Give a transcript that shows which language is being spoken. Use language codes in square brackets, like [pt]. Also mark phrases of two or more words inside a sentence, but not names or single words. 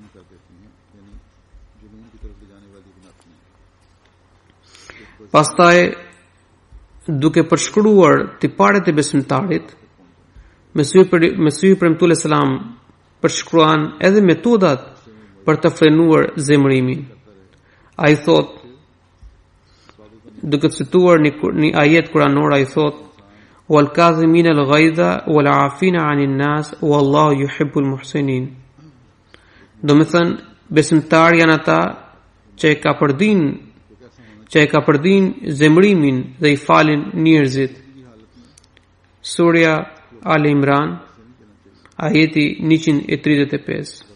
[sq] Pastaj duke përshkruar tiparet e besimtarit, Mesihu premtues selam përshkruan edhe metodat për të frenuar zemërimin. Ai thot, duke cituar një ajet kuranor, ai thot: [ar] "والكاظمين الغيظ والعافين عن الناس والله يحب المحسنين." [sq] Do të thënë, besimtarë janë ata që e ka përdin zemërimin dhe I falin njerëzit. Surja Al Imran, ajeti 135.